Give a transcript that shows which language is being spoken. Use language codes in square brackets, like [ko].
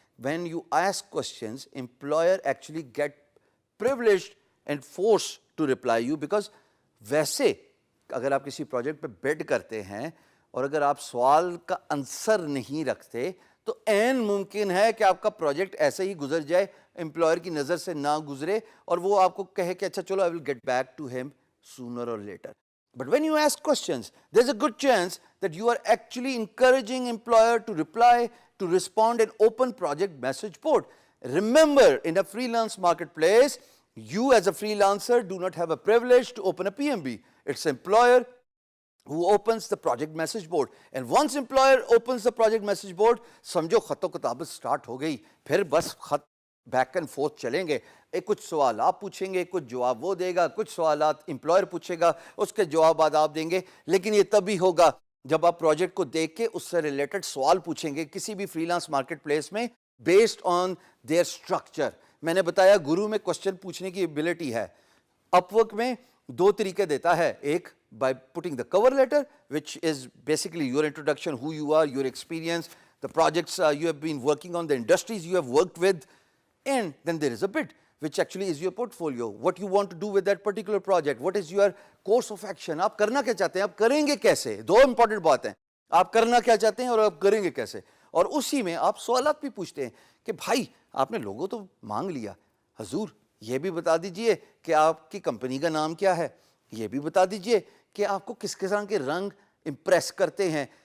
[en] when you ask questions employer actually get privileged and forced to reply you, [ur] because ویسے اگر آپ کسی project پہ بیڈ کرتے ہیں اور اگر آپ سوال کا آنسر نہیں رکھتے تو عین ممکن ہے کہ آپ کا پروجیکٹ ایسے ہی گزر جائے، امپلائر کی نظر سے نہ گزرے اور وہ آپ کو کہے کہ اچھا چلو [en] I will get back to him sooner or later. But when you ask questions, there's a good chance that you are actually encouraging employer to reply, to respond an open project message board. Remember, in a freelance marketplace, you as a freelancer do not have a privilege to open a PMB. It's employer who opens the project message board. And once employer opens the project message board, [ur] سمجھو خط و کتابت start ہو گئی. پھر بس خط back and fourth چلیں گے. کچھ سوال آپ پوچھیں گے، کچھ جواب وہ دے گا، کچھ سوالات امپلائر پوچھے گا، اس کے جوابات آپ دیں گے. لیکن یہ تبھی ہوگا جب آپ پروجیکٹ کو دیکھ کے اس سے ریلیٹڈ سوال پوچھیں گے کسی بھی فری لانس مارکیٹ پلیس میں [en] Based on their structure. [ur] میں نے بتایا گرو میں کوشچن پوچھنے کی ایبلٹی ہے، اپ ورک میں دو طریقے دیتا ہے. [en] ایک by putting the cover letter, which is basically your introduction, who you are, your experience, the projects you have been working on, the industries you have worked with, and then there is a bid, which actually is your portfolio, what you want to do with that particular project, what is your course of action. [ur] آپ کرنا کیا چاہتے ہیں، آپ کریں گے کیسے. دو important بات ہیں، آپ کرنا کیا چاہتے ہیں اور آپ کریں گے کیسے. اور اسی میں آپ سوالات بھی پوچھتے ہیں کہ بھائی آپ نے لوگو تو مانگ لیا، حضور یہ بھی بتا دیجئے کہ آپ کی کمپنی کا نام کیا ہے، یہ بھی بتا دیجئے کہ آپ کو کس قسم کے رنگ امپریس کرتے ہیں.